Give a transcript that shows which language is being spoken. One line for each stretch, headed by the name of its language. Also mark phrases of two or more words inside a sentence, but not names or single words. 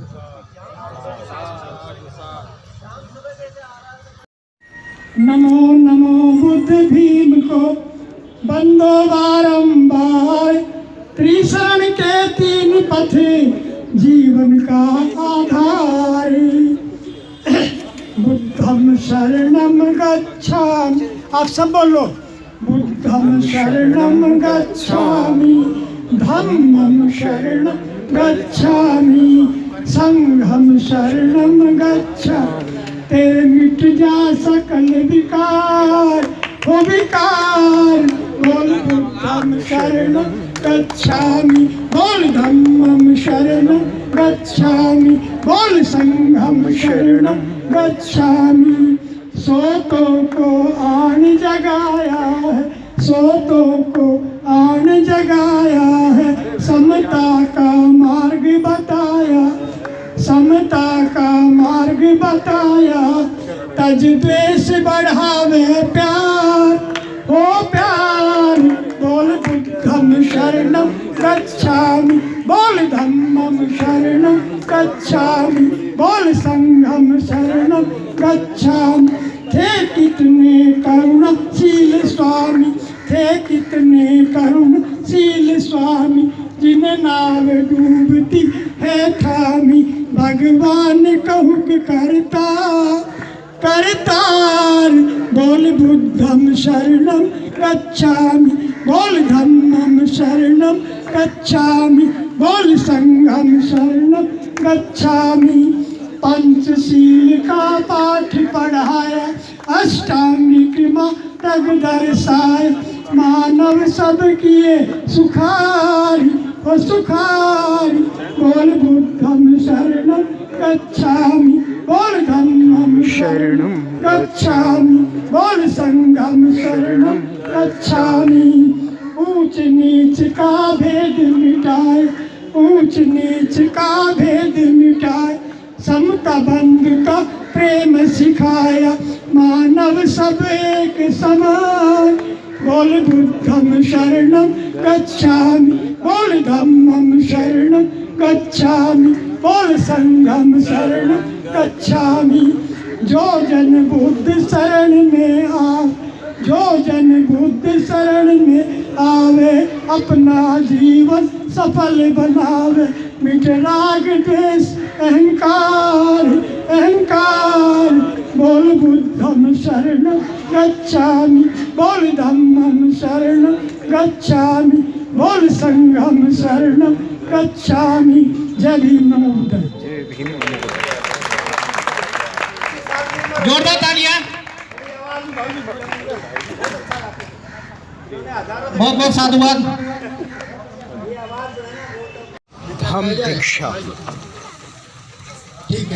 Hindi: नमो नमो बुद्ध भीम को बंदो बारंबार, त्रिशरण के 3 पथ जीवन का आधार।
Pali: बुद्धम बुद्धम शरणम गच्छामि।
Hindi: आप सब बोलो,
Pali: बुद्धम शरणम गच्छामि, धम्मम शरणम गच्छामि, संघम शरणम गच्छामि।
Hindi: तेरे मिट जा सकल विकार, हो विकार।
Pali: बोल बुद्धम शरणम गच्छामि, बोल धम्मम शरणम गच्छामि, बोल संघम शरणम गच्छामि।
Hindi: सोतों को आन जगाया है, सोतों को आन जगाया है, समता का मार्ग बताया, समता का मार्ग बताया। तज द्वेष बढ़ावे प्यार, हो प्यार।
Pali: बोल बुद्धम शरणम गच्छामि, बोल धम्मम शरणम गच्छामि, बोल संघम शरणम गच्छामि।
Hindi: थे कितने करुणशील स्वामी, थे कितने करुणशील स्वामी, जिन नाव डूबती है थामी। भगवान कहूक करता करतार।
Pali: बोल बुद्धम शरणम गच्छामि, बोल धम्मम शरणम गच्छामि, बोल संघम शरणम गच्छामि।
Hindi: पंचशील का पाठ पढ़ाया, अष्टांगिक मार्ग दर्शाया, मानव सब किए सुखारी, हो सुखारी।
Pali: बोल बुद्धम शरणम गच्छामि, बोल धम्मम शरणम गच्छामि, बोल संघम शरणम गच्छामि।
Hindi: ऊंच नीच का भेद मिटाए, ऊंच नीच का भेद मिटाए, समता बंधु का प्रेम सिखाया, मानव सब एक समान।
Pali: बोल बुद्धम शरणम गच्छामि, बोल धम्मम शरणम गच्छामि, बोल संघम शरणम गच्छामि।
Hindi: जो जन बुद्ध शरण में आ, जो जन बुद्ध शरण में आवे, अपना जीवन सफल बनावे। मिट राग द्वेष अहंकार, अहंकार।
Pali: बोल बुद्धम शरणम गच्छामि, बोल धम्मम शरणम गच्छामि, बोल संघम शरणम गच्छामि।
Hindi: जय भीम,
Pali: नमो बुद्धाय।
Hindi: जोरदार तालियां। बहुत बहुत साधुवाद। हम दीक्षा, ठीक है।